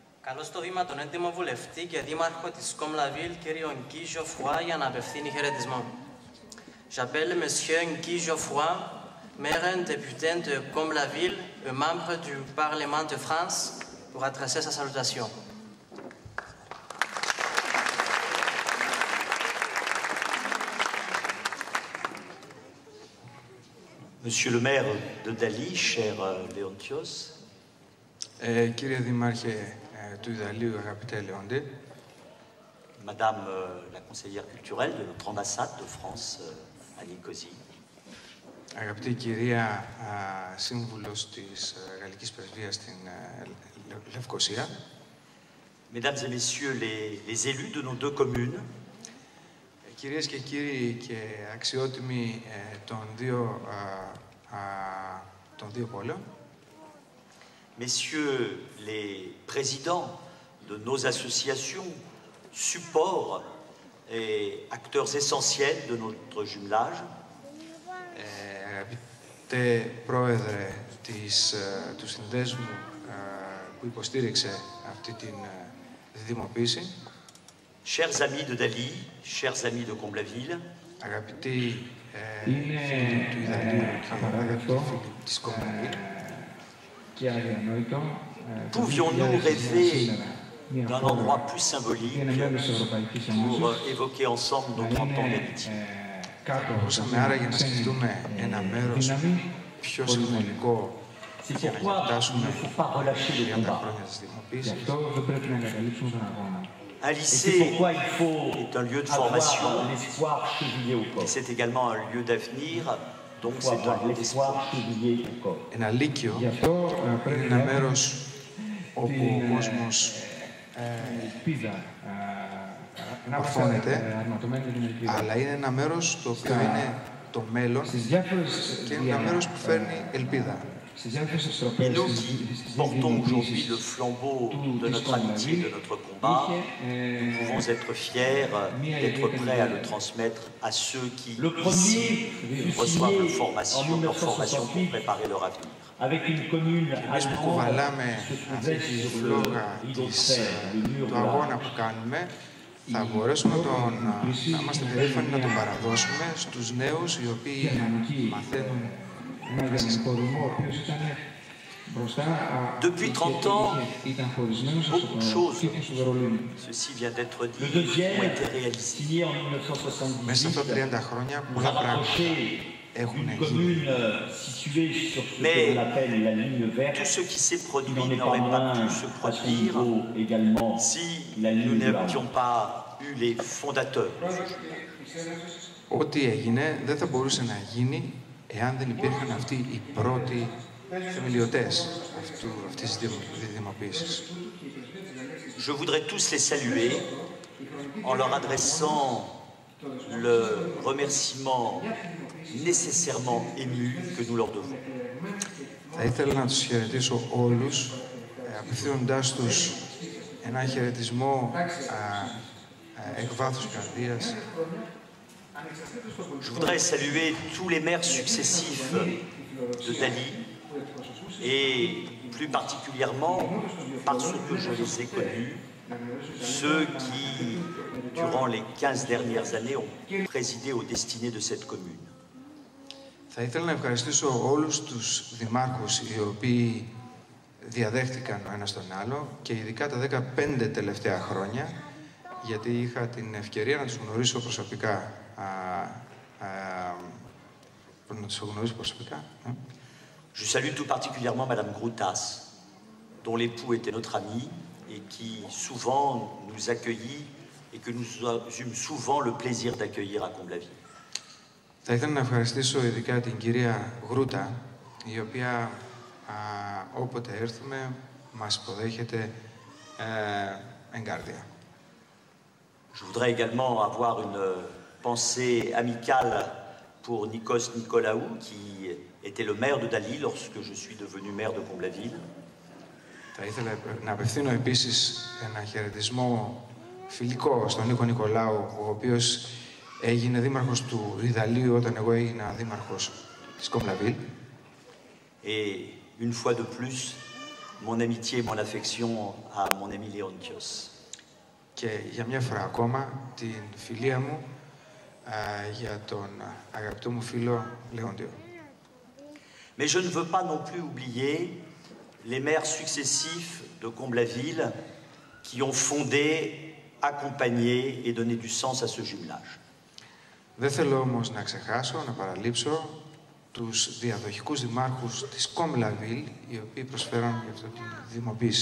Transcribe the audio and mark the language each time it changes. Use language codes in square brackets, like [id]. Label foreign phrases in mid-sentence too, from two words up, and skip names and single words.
[el] Καλώ στο βήμα τον έντιμο βουλευτή και δήμαρχο της Κομ-Λαβίλ, κύριο Γκί Ζωφρουά, για να απευθύνει χαιρετισμό. [fr] J'appelle Monsieur Guy Geoffroy, maire député de Comble-la-Ville et membre du Parlement de France, pour adresser sa salutation. Monsieur le maire de Dali, cher Léontios. [el] Κύριε Δήμαρχε του Ιδαλίου, αγαπητέ Λεόντε. [fr] Madame la conseillère culturelle de notre ambassade de France à Nicosie. [el] Αγαπητή κυρία σύμβουλος της Γαλλικής Πρεσβείας στην Λευκοσία. [fr] Mesdames et messieurs les élus de nos deux communes. [el] Κυρίες και κύριοι και αξιότιμοι των δύο πόλεων. [fr] Messieurs les présidents de nos associations, supports et acteurs essentiels de notre jumelage. [el] Αγαπητέ πρόεδρε του συνδέσμου που υποστήριξε αυτή την δημοποίηση. [fr] Chers amis de Dali, chers amis de Comble-la-Ville. [el] Αγαπητοί φίλοι του Ιδαλίου και φίλοι της Κομble-la-Ville. [fr] Pouvions-nous rêver d'un endroit plus symbolique pour évoquer ensemble nos 30 ans d'amitié? [el] Μπορούσαμε άραγε να σκεφτούμε ένα μέρος πιο συμβολικό για να γιορτάσουμε 30 χρόνια της δημοποίησης. [fr] Un lycée est un lieu de formation, et c'est également un lieu d'avenir, donc c'est un lieu d'espoir. [el] Ένα λύκειο είναι ένα μέρος όπου ο κόσμος μορφώνεται, αλλά είναι ένα μέρος το οποίο είναι το μέλλον και είναι ένα μέρος που φέρνει ελπίδα. [fr] Et nous qui portons aujourd'hui le flambeau de notre amitié, de notre combat, nous pouvons être fiers d'être prêts à le transmettre à ceux qui, ici, reçoivent leur formation pour préparer leur avenir. [el] Εμείς που κουβαλάμε αυτή τη φλόγα του αγώνα που κάνουμε, θα μπορέσουμε να είμαστε περήφανοι να τον παραδώσουμε στους νέους οι οποίοι μαθαίνουν. [fr] Depuis 30 ans, beaucoup de choses, ceci vient d'être dit, ont été réalisées. [el] Μέσα στα 30 χρόνια πολλά πράγματα έχουν γίνει. [fr] Mais tout ce qui s'est produit n'aurait pas pu se produire si nous n'avions pas eu les fondateurs. [el] Ό,τι έγινε δεν θα μπορούσε να γίνει εάν δεν υπήρχαν αυτοί οι πρώτοι θεμελιωτές αυτής της δημοποίησης. [fr] Je voudrais tous les saluer en leur adressant le remerciement nécessairement ému que nous leur devons. [el] Θα ήθελα να τους χαιρετήσω όλους, απευθύνοντάς τους ένα χαιρετισμό εκ βάθους καρδίας. [fr] Je voudrais saluer tous les maires successifs de Dali et plus particulièrement, parce que je les ai connus, ceux qui, durant les 15 dernières années, ont présidé aux destinées de cette commune. [el] Θα ήθελα να ευχαριστήσω όλους τους δημάρχους οι οποίοι διαδέχτηκαν ο ένας τον άλλο και ειδικά τα 15 τελευταία χρόνια, γιατί είχα την ευκαιρία να τους γνωρίσω προσωπικά. [fr] Je salue tout particulièrement Madame Groutas, dont l'époux était notre ami et qui souvent nous accueillit et que nous eûmes souvent le plaisir d'accueillir à Comble-la-Ville. [el] Θα ήθελα να ευχαριστήσω ειδικά την κυρία Γρούτα, η οποία όποτε έρθουμε μας υποδέχεται εγκάρδια. [fr] Je voudrais également avoir une pensée amicale pour Nikos Nicolaou, qui était le maire de Dali lorsque je suis devenu maire de Comble-la-Ville. [el] Θα ήθελα να απευθύνω επίσης ένα χαιρετισμό φιλικό στον Νίκο Νικολάου, ο οποίος έγινε δήμαρχος του Ιδαλίου όταν εγώ έγινα δήμαρχος της Κομble-la-Ville. [fr] Et une fois de plus, mon amitié et mon affection à mon ami Léontios. [el] Και για μια φορά ακόμα την φιλία μου για τον αγαπητό μου φίλο Λέοντιο. [fr] Mais je ne veux pas non plus oublier les maires successifs de Comble-la-Ville qui ont fondé, accompagné et donné du sens à ce jumelage. [el] Δεν θέλω όμως να ξεχάσω, να παραλείψω τους διαδοχικούς δημάρχους της Comble-la-Ville, οι οποίοι προσφέρουν για αυτή τη δημοποίηση.